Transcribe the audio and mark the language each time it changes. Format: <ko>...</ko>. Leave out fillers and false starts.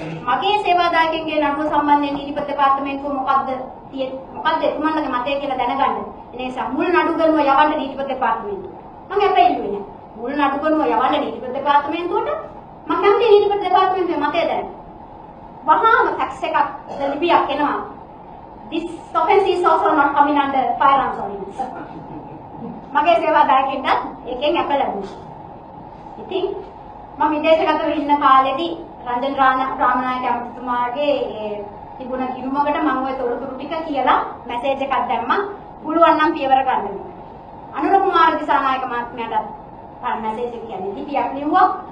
<si>මගේ සේවාදායකයන්ගේ නඩුව සම්බන්ධයෙන් නීතිපති දෙපාර්තමේන්තුව මොකද්ද එතුමන්ලගේ මතය කියලා දැනගන්න. ඒ නිසා මුල් නඩු ගනුව යවන්න නීතිපති දෙපාර්තමේන්තුව. මම අපේ ඉල්ලුවේ නැහැ. මුල් නඩුකනුව යවන්න නීතිපති දෙපාර්තමේන්තුවට මම කැමති නීතිපති දෙපාර්තමේන්තුවේ මතය දැන. වහාම ෆැක්ස් එකක් ලිපියක් එනවා.</si> <en>This offense is also not coming under firearms ordinance.</en> <si>මගේ සේවාදායකින්ට එකෙන් අප ලැබුණා. ඉතින් මම විදේශගතව ඉන්න කාලෙදී රංජන් රාමනායක ඇමතිතුමාගේ තිබුණ ගිණුමකට මම ওই තොරතුරු ටික කියලා මැසේජ් එකක් දැම්මා. පුළුවන් නම් පියවර ගන්න. අනුර කුමාර දිසානායක මහත්මයාට මැසේජ් එක කියන්නේ ලිපියක් ලිව්වා.</si>